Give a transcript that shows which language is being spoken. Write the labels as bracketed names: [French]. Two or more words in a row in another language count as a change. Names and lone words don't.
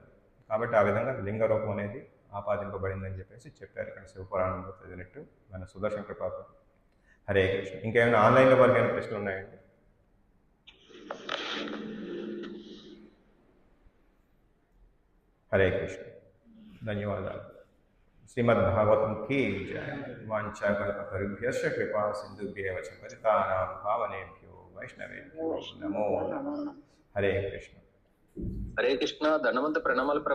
[Telugu] కాబట్టి ఆ విధంగా లింగ రూపం అనేది ఆపాదింపబడిందని చెప్పేసి చెప్పారు ఇక్కడ శివపురాణంలో చదివినట్టు మన సుదర్శన కృపాకు. హరే కృష్ణ. ఇంకేమైనా ఆన్లైన్లో వరకు ఏమైనా ప్రశ్నలు ఉన్నాయండి? హరే కృష్ణ. ధన్యవాదాలు. శ్రీమద్ భాగవతం కీ జయ. [Sanskrit] వాంఛాకల్పతరుభ్యశ్చ కృపా సింధుభ్యేవ చ పతితానాం పావనేభ్యో వైష్ణవేభ్యో నమో నమః. [Telugu] హరే కృష్ణ. హరే కృష్ణ. ధన్యవంత ప్రణామాలు ప్రభు.